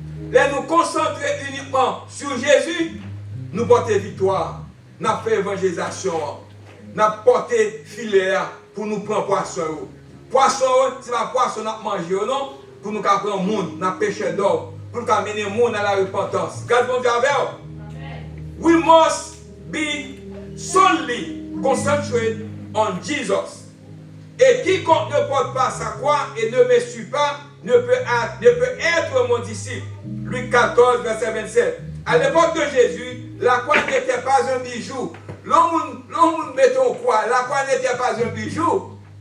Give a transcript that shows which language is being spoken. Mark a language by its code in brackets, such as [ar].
[fr] Là, nous concentrer uniquement sur Jésus, nous portons victoire. Nous avons fait évangélisation. Nous avons porté filet pour nous prendre poisson. Poisson, c'est pas poisson nous manger ou non, pour nous prendre le monde, nous pêcher d'or, pour nous amener le monde à la repentance. Gardons Dieu avec vous. [en] We must be solely concentrated on Jesus. [fr] Et quiconque ne porte pas sa croix et ne me suit pas ne peut être mon disciple. Luc 14, verset 27. À l'époque de Jésus, la croix n'était pas un bijou. L'homme met en croix, la croix n'était pas un bijou.